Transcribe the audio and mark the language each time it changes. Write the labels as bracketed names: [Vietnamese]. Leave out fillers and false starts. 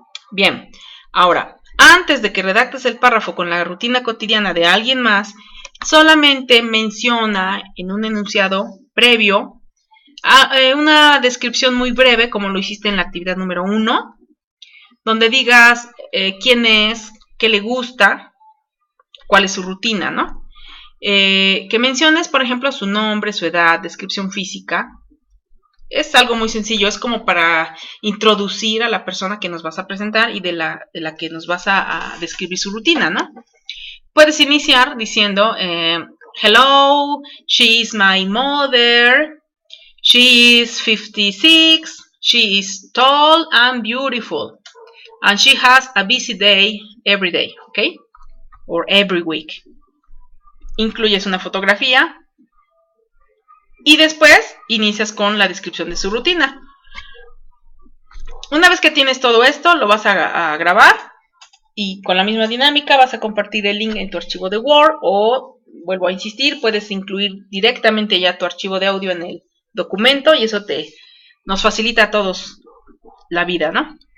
[Spanish] Bien, ahora, antes de que redactes el párrafo con la rutina cotidiana de alguien más, solamente menciona en un enunciado previo una descripción muy breve, como lo hiciste en la actividad número 1, donde digas quién es, qué le gusta, cuál es su rutina, ¿no? Que menciones, por ejemplo, su nombre, su edad, descripción física. Es algo muy sencillo, es como para introducir a la persona que nos vas a presentar y de la que nos vas a describir su rutina, ¿no? Puedes iniciar diciendo, [English] hello, she is my mother, she is 56, she is tall and beautiful, and she has a busy day every day, ¿ok? Or every week. [Spanish] Incluyes una fotografía y después inicias con la descripción de su rutina. Una vez que tienes todo esto, lo vas a grabar y con la misma dinámica vas a compartir el link en tu archivo de Word o, vuelvo a insistir, puedes incluir directamente ya tu archivo de audio en el documento y eso nos facilita a todos la vida, ¿no?